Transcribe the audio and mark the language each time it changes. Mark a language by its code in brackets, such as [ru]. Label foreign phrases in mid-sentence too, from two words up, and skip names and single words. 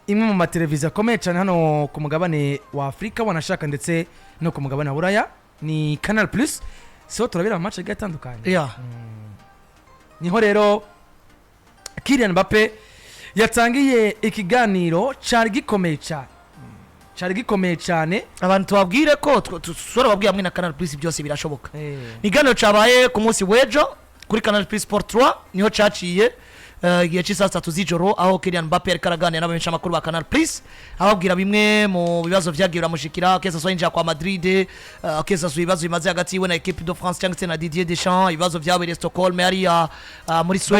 [rn] imwe mu mateleviziyo akomeye cyane hano ku mugabane wa Afrika wanashaka ndetse no ku mugabane wa Buraya ni Canal Plus so turabira mu match gatandukanye niho rero Kyllian Mbappe yatangiye ikiganiro cyari gikomeye cyane abantu tubabwire ko tusora babwiye hamwe na Canal Plus byose birashoboka ikiganiro cyabaye ku munsi w'ejo kuri Canal Plus Sport 3 niho cyaciye igihe cy'isaha 3 z'ijoro aho Kyllian Mbappe ariko araganira n'abamenyesha amakuru ba Canal Plus ababwira bimwe mu bibazo byagiye biramushikira kesa so yinjira kwa Madrid kesa so ibibazo bimaze hagati yiwe na equipe de France cyangwa se na Didier Deschamps ibibazo byabereye Stockholm ari muri Sweden